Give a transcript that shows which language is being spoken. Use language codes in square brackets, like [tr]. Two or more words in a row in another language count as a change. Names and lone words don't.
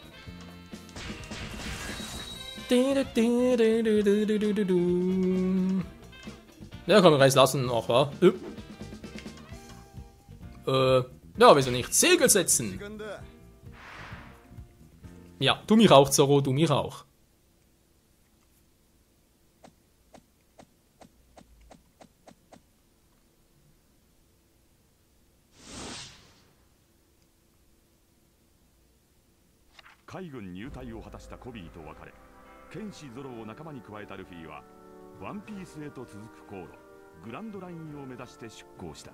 [de] Ja, kann man Reis lassen, ach wa? Ja, wieso nicht? Segel setzen! Ja, du mich auch, Zorro, du mich auch. [ja] 海軍入隊を果たしたコビーと別れ、剣士ゾロを仲間に加えたルフィはワンピースへと続く航路グランドラインを目指して出港した。